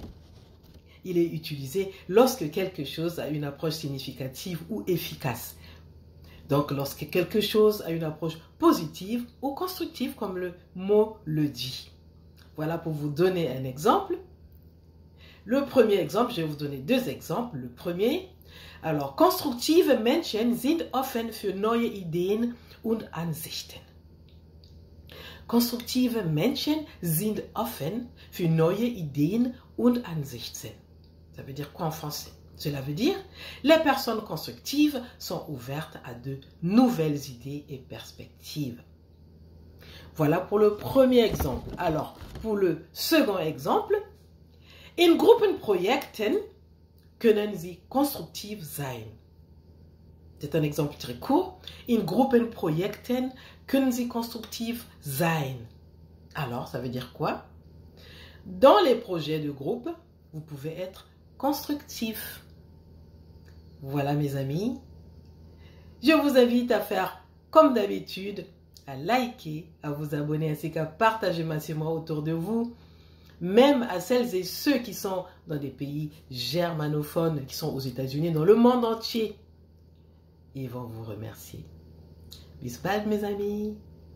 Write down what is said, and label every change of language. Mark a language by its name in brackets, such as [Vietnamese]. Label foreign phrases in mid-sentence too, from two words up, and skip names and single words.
[French] Il est utilisé lorsque quelque chose a une approche significative ou efficace. Donc, lorsque quelque chose a une approche positive ou constructive, comme le mot le dit. Voilà pour vous donner un exemple. Le premier exemple, je vais vous donner deux exemples. Le premier, alors, [German] konstruktive Menschen sind offen für neue Ideen und Ansichten. Konstruktive Menschen sind offen für neue Ideen und Ansichten. [French] Ça veut dire quoi en français? Cela veut dire, les personnes constructives sont ouvertes à de nouvelles idées et perspectives. Voilà pour le premier exemple. Alors, pour le second exemple, [German] in Gruppenprojekten können Sie konstruktiv sein. [French] C'est un exemple très court. [German] In Gruppenprojekten können Sie konstruktiv sein. [French] Alors, ça veut dire quoi? Dans les projets de groupe, vous pouvez être constructif. Voilà mes amis. Je vous invite à faire comme d'habitude, à liker, à vous abonner ainsi qu'à partager massivement autour de vous, même à celles et ceux qui sont dans des pays germanophones, qui sont aux États-Unis, dans le monde entier. Ils vont vous remercier. [German] Bis bald [French] mes amis.